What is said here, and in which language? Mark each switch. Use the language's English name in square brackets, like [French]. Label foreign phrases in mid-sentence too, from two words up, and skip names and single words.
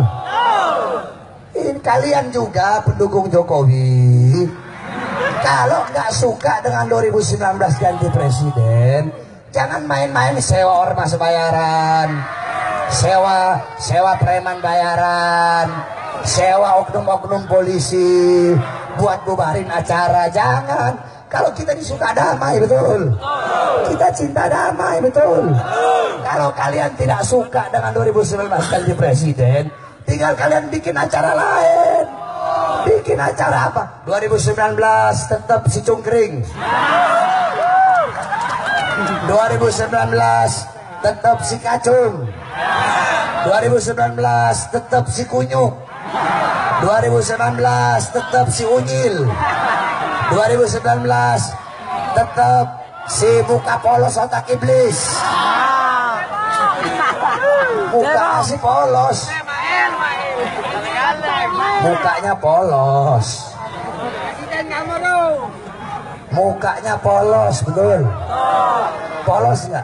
[Indonesian] Ini kalian juga pendukung Jokowi, kalau nggak suka dengan 2019 ganti presiden, jangan main-main sewa ormas bayaran, sewa preman bayaran, sewa oknum-oknum polisi buat bubarin acara. Jangan. Kalau kita disuka damai, betul. Kita cinta damai, betul. Kalau kalian tidak suka dengan 2019 ganti presiden, tinggal kalian bikin acara lain. Bikin acara apa? 2019 tetap si cungkring. 2019 tetap si kacung. 2019 tetap si kunyuk. 2019 tetap si unyil. 2019 tetap si muka polos otak iblis. Muka si polos, mukanya polos, mukanya polos, betul. Polos nggak?